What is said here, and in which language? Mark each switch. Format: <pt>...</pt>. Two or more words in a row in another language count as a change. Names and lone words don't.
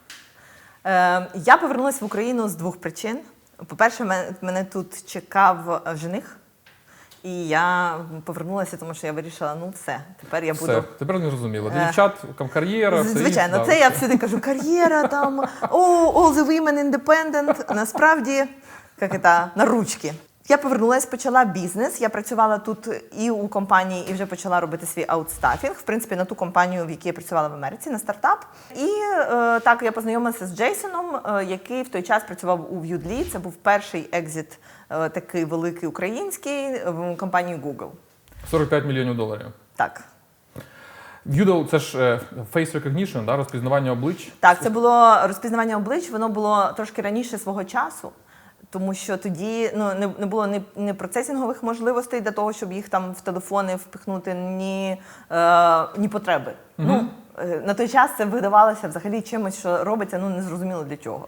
<uk>Я повернулася в Україну з двох причин. По-перше, мене тут чекав жених. І я повернулася, тому що я вирішила, ну все, тепер я буду... Все, тепер не зрозуміло. Для дівчат кар'єра, все Звичайно, інше, це я всюди кажу, кар'єра, там,</uk> <en>all the women independent.</en> <uk>Насправді, як це, на ручки. Я повернулася, почала бізнес. Я працювала тут і у компанії, і вже почала робити свій аутстафінг. В принципі, на ту компанію, в якій я працювала в Америці, на стартап. І так, я познайомилася з Джейсоном, який в той час працював у В'юдлі. Це був перший екзит такий великий український в компанії Google. $45 мільйонів. Так. Vudl – це ж</uk> <en>face recognition,</en> <uk>да, розпізнавання облич. Так, це було розпізнавання облич, воно було трошки раніше свого часу. Тому що тоді не було ні процесінгових можливостей для того, щоб їх там в телефони впихнути, ні потреби. На той час це видавалося взагалі чимось, що робиться, незрозуміло для чого.</uk>